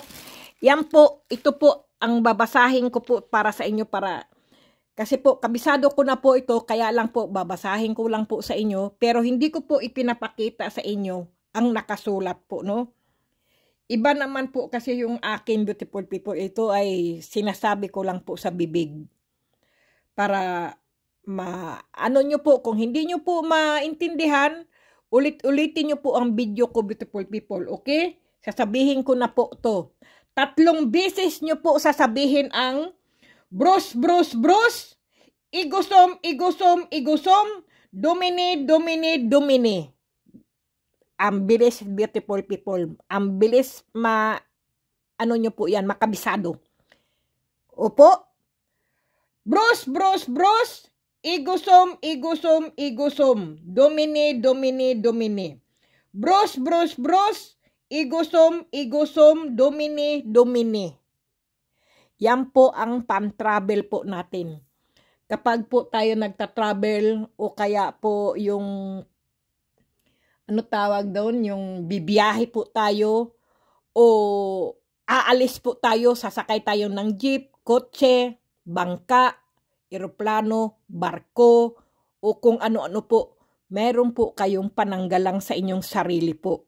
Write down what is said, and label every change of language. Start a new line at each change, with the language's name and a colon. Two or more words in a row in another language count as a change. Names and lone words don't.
Filipino: Yan po, ito po ang babasahin ko po para sa inyo kasi po kabisado ko na po ito, kaya lang po babasahin ko lang po sa inyo, pero hindi ko po ipinapakita sa inyo ang nakasulat po, no? Iba naman po kasi yung akin,
English: beautiful people,
Filipino: ito ay sinasabi ko lang po sa bibig. Para ano nyo po, kung hindi nyo po maintindihan, ulit-ulitin nyo po ang video ko,
English: beautiful people,
Filipino: okay? Sasabihin ko na po to. 3 beses nyo po sasabihin ang bros, bros, bros, igusom, igusom, igusom, domine, domine, domine. Ang bilis,
English: beautiful people.
Filipino: Ang bilis ano nyo po yan, makabisado. Opo. Bros, bros, bros, igusom, igusom, igusom, domine, domine, domine. Bros, bros, bros, igusom, igusom, domine, domine. Yan po ang pan-travel po natin. Kapag po tayo nagta-travel o kaya po yung ano tawag doon, yung bibiyahe po tayo o aalis po tayo, sasakay tayo ng jeep, kotse, bangka, eroplano, barko, o kung ano-ano po, meron po kayong pananggalang sa inyong sarili po.